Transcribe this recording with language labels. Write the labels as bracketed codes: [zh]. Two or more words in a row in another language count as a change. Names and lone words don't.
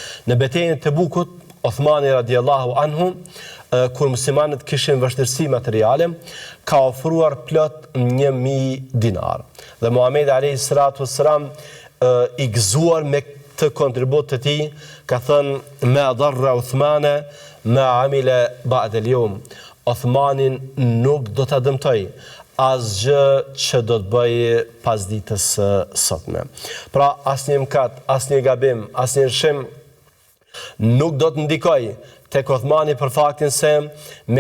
[sq] Në betejën e Tebukut, Othmani [ar] رضي الله عنه [sq] kur muslimanët kishin vështirësi materiale, ka ofruar plot 1000 dinar. Dhe Muhamedi [ar] عليه الصلاة والسلام [sq] i gëzuar me këtë kontribut të tij, ka thënë [ar] ما ضر عثمان ما عمل بعد اليوم. [sq] Uthmanin nuk do ta dëmtoj asgjë që do të bëj pas ditës sotme. Pra asnjë mëkat, asnjë gabim, asnjë lëshim nuk do të ndikoj tek Uthmani për faktin se me